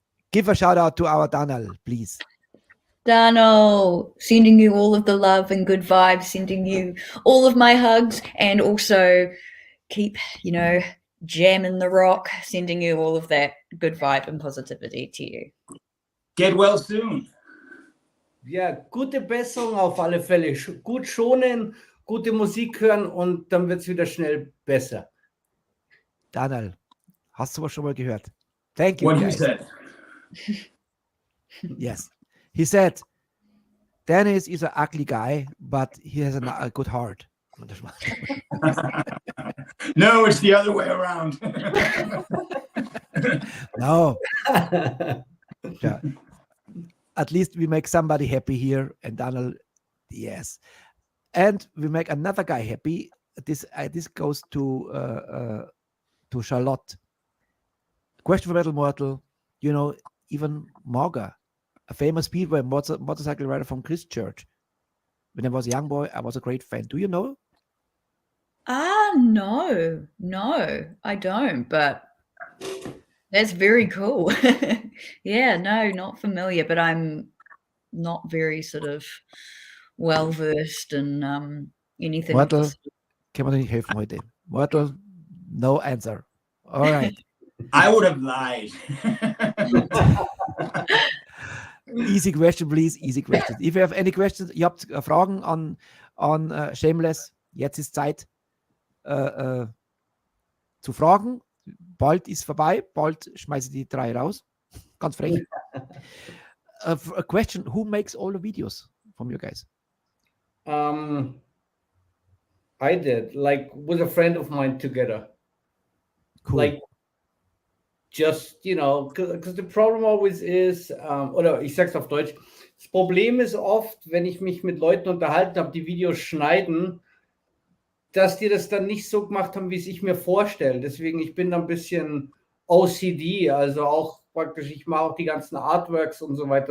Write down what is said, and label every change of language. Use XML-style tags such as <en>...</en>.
<en>Give a shout out to our Daniel, please. Dano, sending you all of the love and good vibes, sending you all of my hugs, and also keep, jamming the rock, sending you all of that good vibe and positivity to you. Get well soon.</en> <de>Ja, gute Besserung auf alle Fälle. Gut schonen, gute Musik hören und dann wird es wieder schnell besser. Daniel, hast du was schon mal gehört?</de> <en>Thank you, What he guys. said. Yes. He said, Dennis is an ugly guy, but he has a good heart. No, it's the other way around. No. Yeah. At least we make somebody happy here, and Daniel, yes. And we make another guy happy. This goes to Charlotte. Question for Metal Mortal, even Morga, a famous speedway motorcycle rider from Christchurch. When I was a young boy, I was a great fan. Do you know? No, I don't, but that's very cool. Yeah, no, not familiar, but I'm not very sort of well-versed in anything.</en> <de>Mortal, kann man dir nicht helfen heute.</de> <en>Mortal, no answer. All right. I would have lied. Easy question, please. Easy questions. If you have any questions,</en> <de>ihr habt Fragen an Shameless, jetzt ist Zeit zu fragen. Bald ist vorbei. Bald schmeiße ich die 3 raus. Ganz frech.</de> <en>A question, who makes all the videos from you guys? I did, with a friend of mine together. Cool. Just, because the problem always is,</en> <de>oder ich sag's auf Deutsch, das Problem ist oft, wenn ich mich mit Leuten unterhalten habe, die Videos schneiden, dass die das dann nicht so gemacht haben, wie es ich mir vorstelle. Deswegen, ich bin da ein bisschen OCD, also auch praktisch, ich mache auch die ganzen Artworks und so weiter.</de>